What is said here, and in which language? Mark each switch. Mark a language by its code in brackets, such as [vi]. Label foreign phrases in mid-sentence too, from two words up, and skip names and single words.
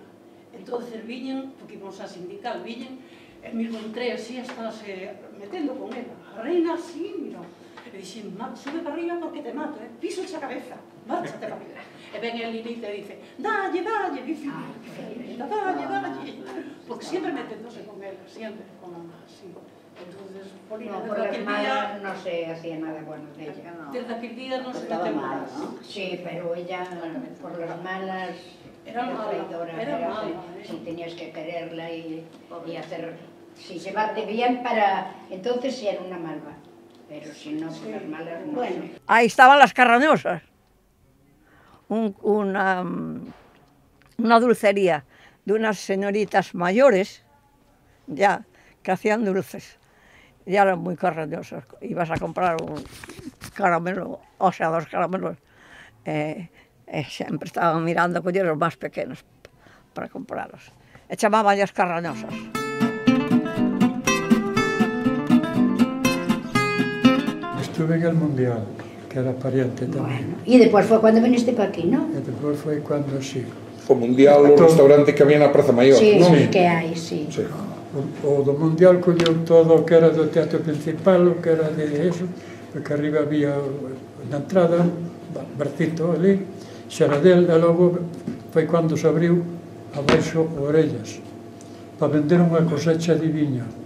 [gl] Entonces viñen, porque íbamos a sindical, viñen, e mismo entré así, estáse metendo con ela. A reina así, mira, e dixen, sube para arriba porque te mato, piso esa cabeza, márchate para arriba. E ven el Lilita e dice, dalle, dice, dalle, porque sempre meténdose con ela, [es] siempre con mamá, así. Entonces, Polina, por las malas no se hacía nada bueno de ella. Desde aquel día no se metió más. Sí, pero ella, por las malas, era mala. Si tenías que quererla y hacer... Si llevarte bien para... Entonces sí era una malva. Pero si no, por las malas no. Bueno. Ahí estaban las carrañosas. Una dulcería de unas señoritas mayores, ya, que hacían dulces. Ya eran muy carrañosas. Ibas a comprar un caramelo, o sea, 2 caramelos. [gl] Sempre estaban mirando a coller os máis pequenos para comprarlos. E chamaban as carrañosas. [es] Estuve en el Mundial, que era pariente tamén. Y después fue cuando viniste para aquí, ¿no? [gl] E despois foi cando sí. O Mundial, o restaurante que había na Praza Maior, non? Sí, que hai, sí. O do Mundial colleu todo o que era do teatro principal, o que era de eso, porque arriba había na entrada, barcito ali, Xaradel, e logo foi cando se abriu abaixo orellas, para vender unha cosecha de viña.